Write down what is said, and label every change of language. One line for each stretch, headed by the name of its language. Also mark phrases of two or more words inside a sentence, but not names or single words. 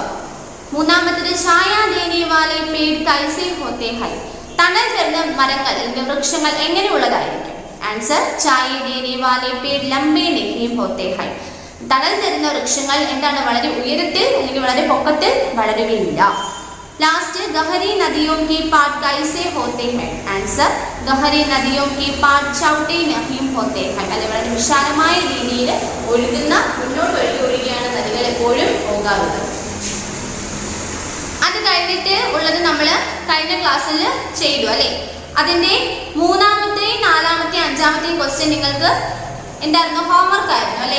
Hindi: മൂന്നാമത്തേത് छाया देने वाले पेड़ कैसे होते हैं.
Malayalam: തണൽ തരുന്ന മരങ്ങൾ അല്ലെങ്കിൽ വൃക്ഷങ്ങൾ എങ്ങനെയുള്ളതായിരിക്കും.
Hindi: ആൻസർ छाया देने वाले पेड़ लंबे नहीं होते हैं.
Malayalam: തണൽ തരുന്ന വൃക്ഷങ്ങൾ എന്താണ് വളരെ ഉയരത്തിൽ അല്ലെങ്കിൽ വളരെ പൊക്കത്തിൽ വളരുകയില്ല.
Hindi: लास्ट गहरी नदियों के पाट कैसे होते हैं. आंसर गहरी नदियों के पाट चौटे नहीं होते हैं.
Malayalam: അല്ലെ വളരെ വിശാലമായ രീതിയിൽ ഒഴുകുന്ന മുന്നോട്ട് ഒഴുകിയാണ് നദികൾ എപ്പോഴും പോകാറുള്ളത്. അത് കഴിഞ്ഞിട്ട് ഉള്ളത് നമ്മൾ കഴിഞ്ഞ ക്ലാസ്സിൽ ചെയ്തു അല്ലേ. അതിന്റെ 3-ാമത്തെയും 4-ാമത്തെയും 5-ാമത്തെയും ക്വസ്റ്റ്യൻ നിങ്ങൾക്ക് എന്തായിരുന്നു, ഹോംവർക്ക് ആയിരുന്നു അല്ലേ.